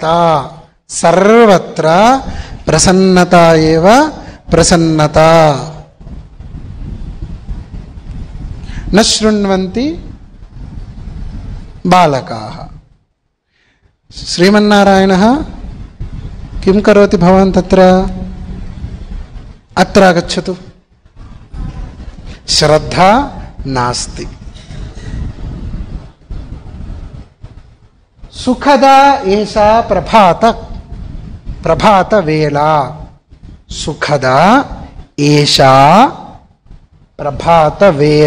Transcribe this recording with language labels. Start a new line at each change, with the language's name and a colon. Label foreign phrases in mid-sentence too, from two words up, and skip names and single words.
Sanskrit: సర్వత్ర ప్రసన్నత ఏవ ప్రసన్నత. న శృణ్వంతి బాలకాః. శ్రీమన్నారాయణः కిం కరోతి భవాన్ తత్ర? అత్ర ఆగచ్చతు. శ్రద్ధా నాస్తి. సుఖదా ఏషా ప్రభాత వేళ. సుఖదా ఏషా ప్రభాత వేళ.